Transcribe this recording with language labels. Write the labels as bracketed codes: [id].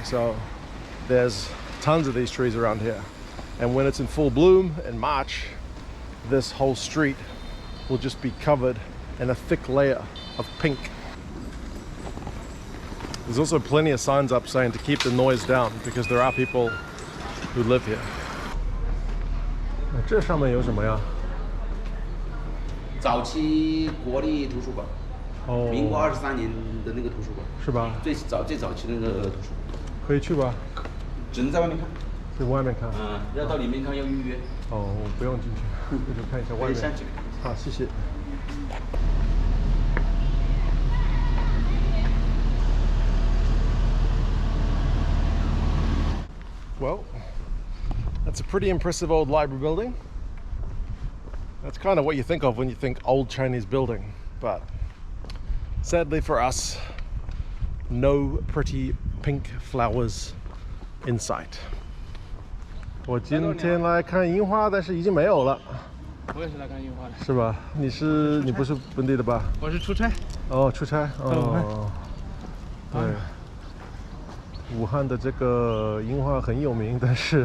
[en] So there's tons of these trees around here. And when it's in full bloom in March, this whole street will just be covered in a thick layer of pink. There's also plenty of signs up saying to keep the noise down because there are people who live here. [zh] 这上面有什么呀？早期国立图书馆，民国23年的那个图书馆，是吧？最早期的那个图书馆，可以去吧？只能在外面看。在外面看。要到里面看要预约。哦，我不用进去，就看一下外面。好，谢谢。 [en] Well, that's a pretty impressive old library building. That's kind of what you think of when you think old Chinese building, but sadly for us, no pretty pink flowers in sight. [zh] 我今天来看樱花，但是已经没有了。我也是来看樱花的。是吧？你不是本地的吧？我是出差。哦，出差。哦。对。武汉的这个樱花很有名，但是